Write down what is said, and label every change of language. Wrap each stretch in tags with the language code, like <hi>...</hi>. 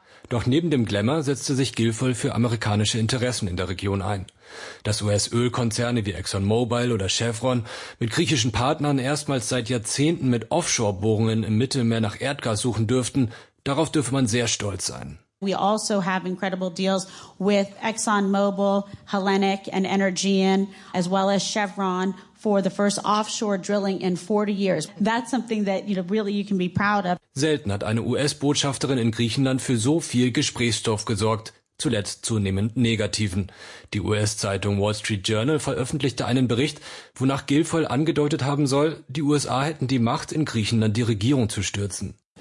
<de>Doch neben dem Glamour setzte sich Guilfoyle für amerikanische Interessen in der Region ein. Dass US-Ölkonzerne wie ExxonMobil oder Chevron mit griechischen Partnern erstmals seit Jahrzehnten mit Offshore-Bohrungen im Mittelmeer nach Erdgas suchen dürften, darauf dürfe man sehr stolz sein.</de> <en>We also have incredible deals with ExxonMobil, Hellenic and Energean, as well as Chevron for the first offshore drilling in 40 years. That's something that, you know, really you can be proud of.</en> <de>Selten hat eine US-Botschafterin in Griechenland für so viel Gesprächsstoff gesorgt, zuletzt zunehmend negativen. Die US-Zeitung Wall Street Journal veröffentlichte einen Bericht, wonach Guilfoyle angedeutet haben soll, die USA hätten die Macht, in Griechenland die Regierung zu stürzen.</de>